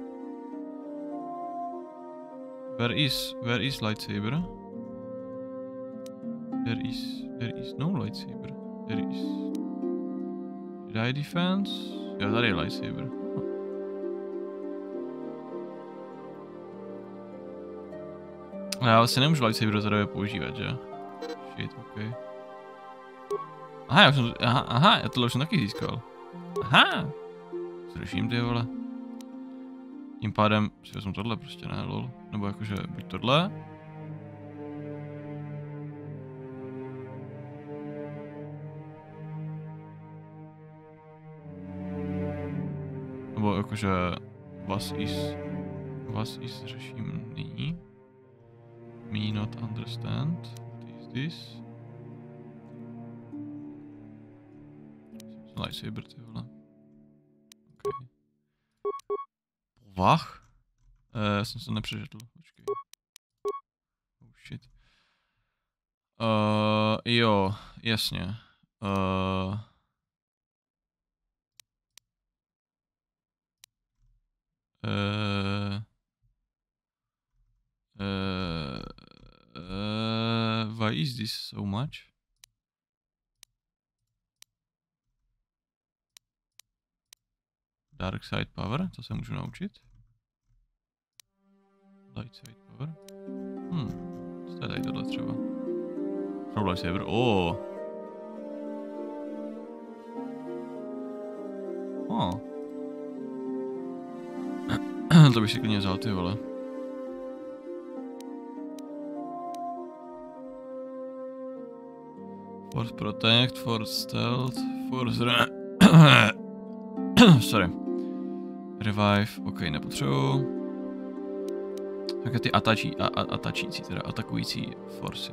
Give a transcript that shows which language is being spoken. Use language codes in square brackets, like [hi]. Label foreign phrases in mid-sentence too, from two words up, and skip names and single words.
[en] Where is lightsaber? There is no lightsaber. There is Jedi defense. [cs] Jo, tady je lightsaber. Já asi nemůžu lightsaber do tady používat, že? [en] Shit, okay. [cs] Aha, já tohle už jsem taky získal. Aha! Zruším ty vole. Tím pádem si vezmu tohle prostě, ne, lol. Nebo jakože buď tohle. Nebo jakože [en] was is [cs] řeším nyní. [en] Me not understand. What is this? [cs] Lightsaber, ty vole. Okay. Povah? Já jsem se nepřečetl, počkej. [en] Oh shit. [cs] Jo, jasně. [en] Why is this so much? Dark side power, [cs] to se můžu naučit. [en] Light side power. [cs] Co je tady tohle třeba? Pro lightsaber, To bych si klidně vzal, ty vole. [en] Force protect, force stealth, force sorry. Revive, [cs] ok, nepotřebuji. Také ty atačící, teda atakující forsy.